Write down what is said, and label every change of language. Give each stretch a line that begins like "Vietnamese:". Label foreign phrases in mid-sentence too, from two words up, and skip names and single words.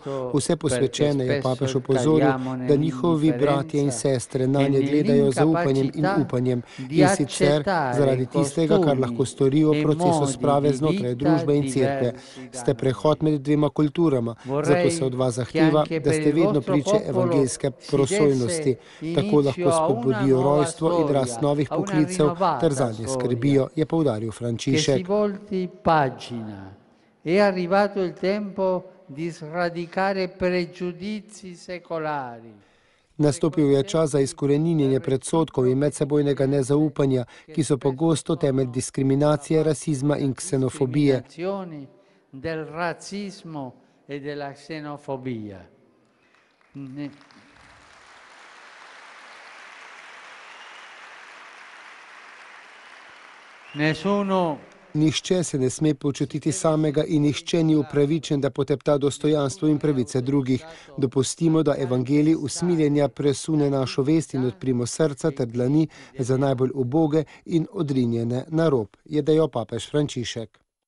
Slovenian: Vse posvečene je papež opozoril, da njihovi bratje in sestre nanje gledajo z zaupanjem in upanjem, in sicer zaradi tistega, kar lahko storijo v procesu sprave znotraj družbe in cerkve. Ste prehod med dvema kulturama, zato se od vas zahteva, da ste vedno priče evangeljske prosojnosti. Tako lahko spodbudijo rojstvo in rast novih poklicev ter zanje skrbijo, je poudaril Frančišek.
Italian: È arrivato il tempo di sradicare pregiudizi secolari.
Slovenian: Nastopil je čas za izkoreninjenje predsodkov in medsebojnega nezaupanja, ki so pogosto temelj diskriminacije, rasizma in ksenofobije.
Italian: Del razzismo e della xenofobia.
Slovenian: Nihče se ne sme počutiti samega in nihče ni upravičen, da potepta dostojanstvo in pravice drugih. Dopustimo, da evangelij usmiljenja presune našo vest in odprimo srca ter dlani za najbolj uboge in odrinjene na rob, je dejal papež Frančišek.